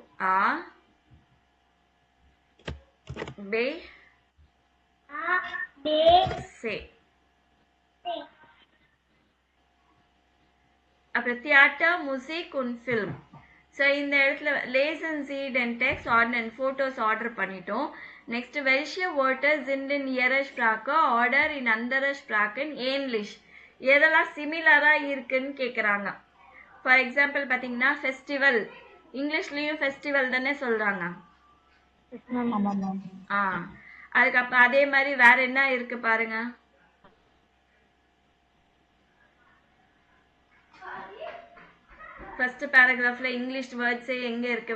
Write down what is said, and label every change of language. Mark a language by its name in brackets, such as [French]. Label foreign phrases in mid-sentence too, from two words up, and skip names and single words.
[German] A B C. [Tamil] அப்புறம் தியேட்டர், மியூசிக் und ஃபில்ம். ஸோ இந்த இடத்துல [English] lesson sheet and text and photos [Tamil] ஆர்டர் பண்ணிட்டோம். [German] நெக்ஸ்ட் Welche Wörter sind in ihrer Sprache oder in anderer Sprachen ähnlich. [Tamil] எதெல்லாம் சிமிலரா இருக்குன்னு கேக்குறாங்க. [English] for example [Tamil] பாத்தீங்கன்னா ஃபெஸ்டிவல், இங்கிலீஷ்லயும் ஃபெஸ்டிவல் தானே சொல்றாங்க. அதுக்கப்புறம் அதே மாதிரி வேற என்ன இருக்கு பாருங்க. ஃபர்ஸ்ட் பேராகிராஃப்ல [English] English words [Tamil] எங்க இருக்கு?